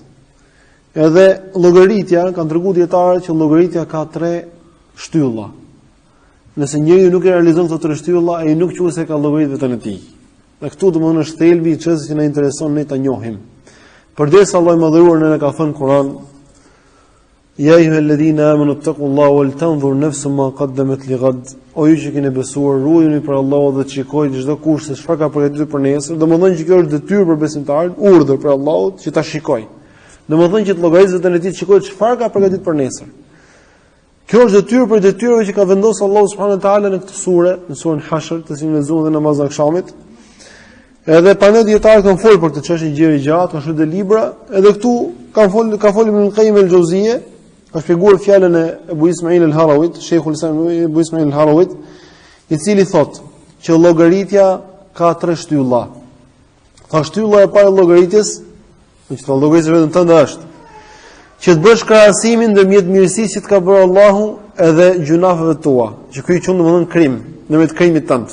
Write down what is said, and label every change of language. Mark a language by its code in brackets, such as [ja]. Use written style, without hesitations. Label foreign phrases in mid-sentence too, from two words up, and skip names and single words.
[sq] Edhe llogaritja, kanë treguar dietarët që llogaritja ka 3 shtylla. Nëse njeriu nuk e realizon këto 3 shtylla, ai nuk quhet se ka llogarit veten e tij. Dhe këtu domosdoshmë është thelbi i çështës që na intereson ne ta njohim. Përderisa Allahu i Madhëruar ne ka thënë Kur'an: [ar] يا أيها الذين آمنوا اتقوا الله ولتنظر نفس ما قدمت لغد. [sq] O ju që keni besuar, ruajuni për Allahun dhe shikojini çdo kush se çfarë ka përgatitur për nesër. Domethënë që kjo është detyrë për besimtarin, urdhër për Allahut që ta shikojë. Domethënë që të llogarisë vetën e tij të shikojë çfarë ka përgatitur për nesër. Kjo është detyrë për detyrave që ka vendosur Allahu [ar] سبحانه وتعالى [sq] në këtë sure, në surën Hashr, të cilën lexuam dhe namazin e akşamit. Edhe panë dietarët kanë folur për këtë çështje gjëri gjatë, kanë shkruar libra, edhe këtu ka folur Ibn Qayyim el-Jauziyje, ka shpjeguar fjalën e Abu Ismail al-Harawit, Sheikhul Islam Abu Ismail al-Harawit, i cili thotë që llogaritja ka 3 shtylla. Ka shtylla e parë e llogaritjes, që të llogarisë vetëm tënde është që të bësh krahasimin ndërmjet mirësisë që të ka bërë Allahu edhe gjunafeve tua, që ky quhet domethënë krim, ndërmjet krimit tënd.